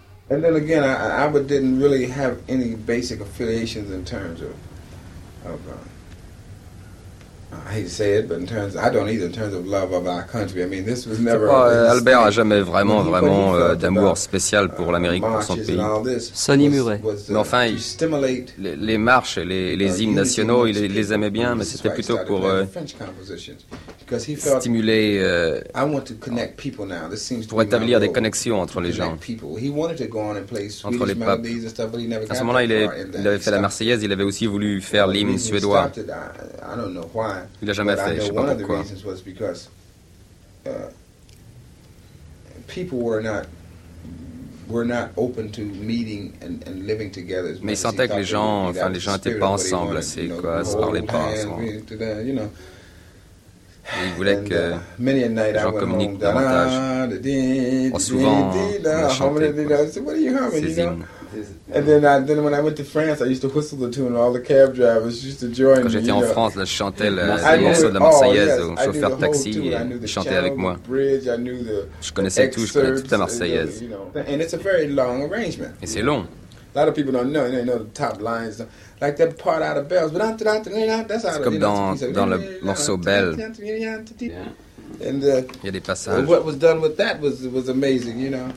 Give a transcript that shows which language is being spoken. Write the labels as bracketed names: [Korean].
[English] And then again, I didn't really have any basic affiliations in terms of, I hate to say it, but in terms, I don't either, in terms of love of our country. I mean, this was never. [French] Albert a jamais vraiment d'amour spécial pour l'Amérique, pour son pays. Sonny Murray. Mais enfin, les marches, les hymnes nationaux, il les aimait bien, mais c'était plutôt pour stimuler pour établir des connexions entre les gens. Entre les peuples. À ce moment-là, il avait fait la Marseillaise, il avait aussi voulu faire l'hymne suédois. Il n'a jamais fait, je ne sais pas pourquoi. Mais il sentait que les gens n'étaient pas ensemble assez, quoi, se parlaient pas ensemble. Et il voulait que les gens communiquent davantage. Souvent, il a chanté ces hymnes. [English] And then when I went to France, I used to whistle the tune, and all the cab drivers used to join me. [French] Quand j'étais en France, je chantais le morceau de la Marseillaise aux chauffeurs de taxi et ils chantaient avec moi. Je connaissais tout, je connaissais toute la Marseillaise. [English] And it's a very long arrangement. [French] Et c'est long. [English] A lot of people don't know, you know, the top lines. Like that part out of Bells. But that's out of, [French] comme dans le morceau Bell. Il y a des passages. [English] What was done with that was amazing, you know.